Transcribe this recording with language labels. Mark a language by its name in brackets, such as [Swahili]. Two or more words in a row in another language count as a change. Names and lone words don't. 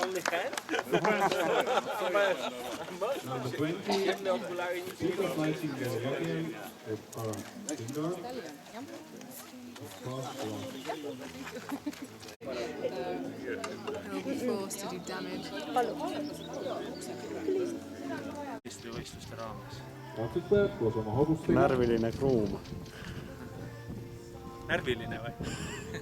[English] Number 20, super fighting Bulgarian of Karan Sindar. He'll be forced to do damage. [Estonian] Võistluste raames. Katsutajad koos oma hobustega. Närviline kruum. Närviline või?